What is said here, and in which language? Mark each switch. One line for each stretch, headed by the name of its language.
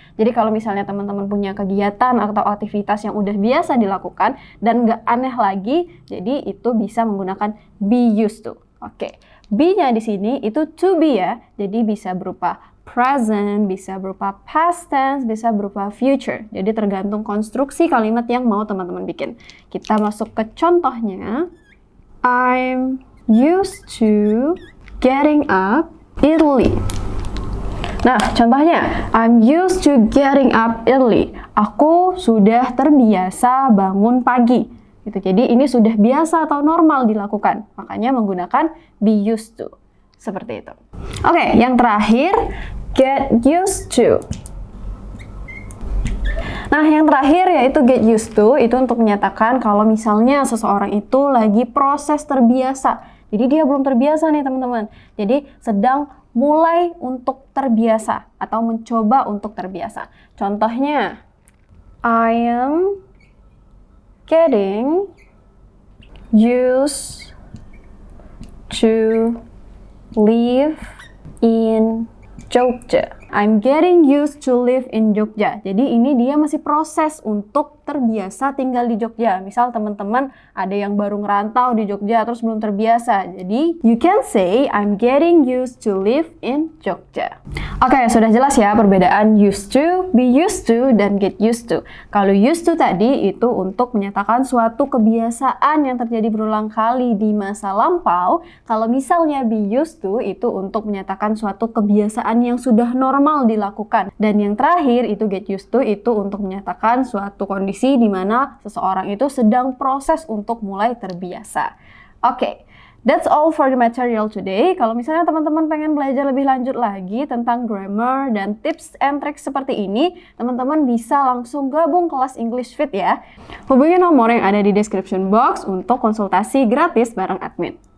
Indonesian: Jadi kalau misalnya teman-teman punya kegiatan atau aktivitas yang udah biasa dilakukan dan nggak aneh lagi, jadi itu bisa menggunakan be used to. Oke, be-nya di sini itu to be ya, jadi bisa berupa present, bisa berupa past tense, bisa berupa future. Jadi tergantung konstruksi kalimat yang mau teman-teman bikin. Kita masuk ke contohnya.
English: I'm used to getting up early.
Indonesian: Nah, contohnya,
English: I'm used to getting up early.
Indonesian: Aku sudah terbiasa bangun pagi. Gitu. Jadi ini sudah biasa atau normal dilakukan. Makanya menggunakan be used to. Seperti itu. Oke, yang terakhir, get used to. Nah, yang terakhir yaitu get used to, itu untuk menyatakan kalau misalnya seseorang itu lagi proses terbiasa. Jadi dia belum terbiasa nih teman-teman. Jadi sedang mulai untuk terbiasa atau mencoba untuk terbiasa. Contohnya,
English: I am getting used to live in Jogja. I'm getting used to live in Jogja.
Indonesian: Jadi ini dia masih proses untuk terbiasa tinggal di Jogja. Misal teman-teman ada yang baru ngerantau di Jogja terus belum terbiasa. Jadi
English: you can say I'm getting used to live in Jogja.
Indonesian: Oke, sudah jelas ya perbedaan used to, be used to, dan get used to. Kalau used to tadi itu untuk menyatakan suatu kebiasaan yang terjadi berulang kali di masa lampau. Kalau misalnya be used to itu untuk menyatakan suatu kebiasaan yang sudah normal dilakukan. Dan yang terakhir itu get used to itu untuk menyatakan suatu kondisi di mana seseorang itu sedang proses untuk mulai terbiasa. Oke.
English: That's all for the material today.
Indonesian: Kalau misalnya teman-teman pengen belajar lebih lanjut lagi tentang grammar dan
English: tips and tricks
Indonesian: seperti ini, teman-teman bisa langsung gabung kelas English Fit ya. Hubungi nomor yang ada di
English: description box
Indonesian: untuk konsultasi gratis bareng admin.